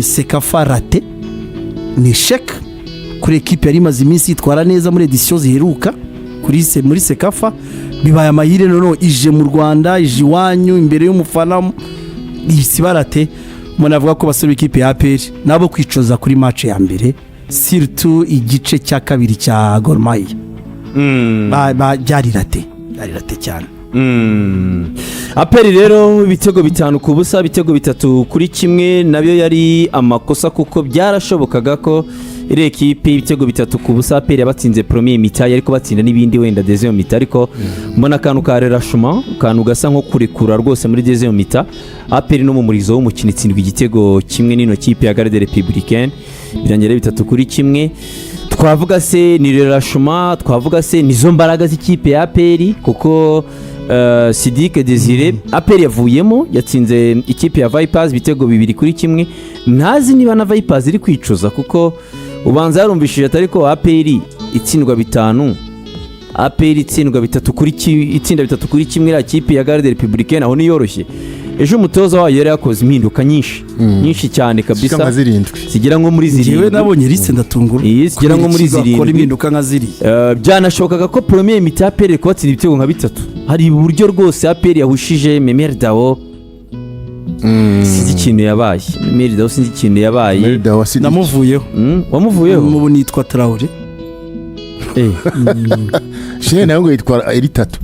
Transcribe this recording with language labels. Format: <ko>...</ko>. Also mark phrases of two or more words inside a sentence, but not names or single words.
<rw>Sekafa rate ni shek kuri equipe yari maze iminsi itwara neza muri edition ziheruka muri Sekafa bibaye amahire none ije mu Rwanda ije iwanyu imbere y'umufana isibarate umuntu avuga ko basura ikipe ya APR nabo kwicoza kuri match ya mbere surtout igice cya kabiri cya Gor Mahia byarirate cyane APR rero ibitego bitanu ku busa ibitego bitatu kuri kimwe nabyo yari amakosa kuko byarashobokaga ko iri ekipe ibitego bitatu ku busa APR yabatsinze</rw> <fr>premier mi-temps</fr> <rw>ariko batsinda n'ibindi wenda</rw> <fr>deuxième mi-temps</fr> <rw>ariko mbona akantu ka relâchement akantu gasa nko kurekura rwose muri</rw> <fr>deuxième mi-temps</fr> <rw>APR no mu murizo w'umukino itsindwa igitego kimwe n'ino kipe ya Garde Républicaine birangira bitatu kuri kimwe twavuga se ni relâchement twavuga se nizo mbaraga z'ikipe ya APR kuko Sidike Desire APR yavuyemo yatsinze ikipe ya Vipers bitego 2 kuri kimwe ntazi niba na Vipers iri kwicuza kuko ubanza yarumvishije atari ko APR itsindwa bitanu APR itsindwa bitatu kuri itsinda bitatu kuri kimwe ira kipe ya Garde Républicaine aho ni yoroshye ejo umutoza wayo yari yakoze impinduka nyinshi cyane kabisa sigira ngo muri ziri yewe nabonye liste ndatungura sigira ngo muri ziri akora impinduka nka ziri byanashobokaga ko</rw> <fr>premier mi-temps</fr> <rw>APR kubatsinda ibitego nka bitatu hari uburyo rwose APR yahushije Memel Dao sinzi ikintu yabaye Memel Dao sinzi ikintu yabaye namuvuyeho wamuvuyeho mu nitwa Traoré shene nayo ngo yitwa Eritatu</rw>